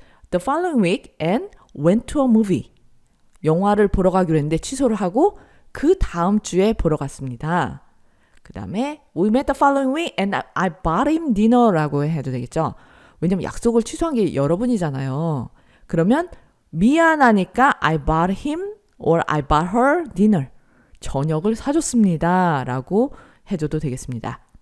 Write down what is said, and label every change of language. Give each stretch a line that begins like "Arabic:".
English: the following week and went to a movie.
Korean: 영화를 보러 가기로 했는데 취소를 하고 그 다음 주에 보러 갔습니다. 그 다음에
English: we met the following week and I bought him dinner
Korean: 라고 해도 되겠죠. 왜냐면 약속을 취소한 게 여러분이잖아요. 그러면 미안하니까
English: I bought him or I bought her dinner.
Korean: 저녁을 사줬습니다. 라고 해줘도 되겠습니다.